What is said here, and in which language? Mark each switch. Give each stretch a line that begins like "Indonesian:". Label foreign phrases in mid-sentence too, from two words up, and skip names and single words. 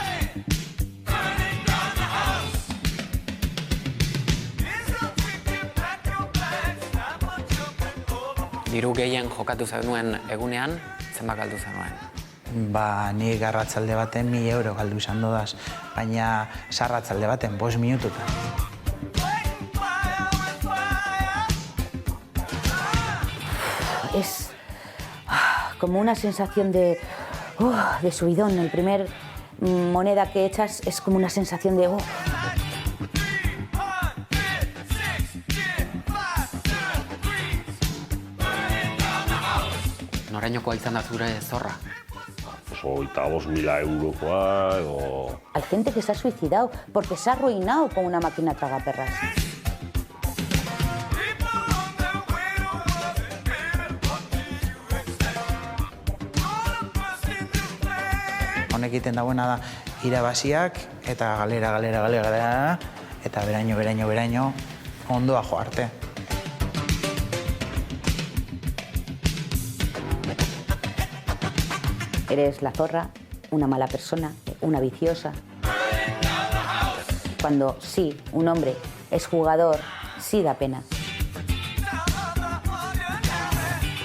Basque: Diru gehien jokatu zenuen egunean, zenbat galdu zenuen? Nik arratzalde baten 1.000 euro galdu izan dodaz, baina sarratzalde baten 5 minututan.
Spanish: Es como una sensación de subidón. El primer moneda que echas es como una sensación de...
Basque: Norainokoa izan da zure zorra? 25.000 eurokoa edo...
Spanish: Hay gente que se ha suicidado porque se ha arruinado con una máquina tragaperras.
Basque: Honek egiten dagoena da irabaziak eta galera, eta beraino, ondoa jo arte.
Spanish: Eres la zorra, una mala persona, una viciosa. Cuando sí, un hombre es jugador, sí da pena.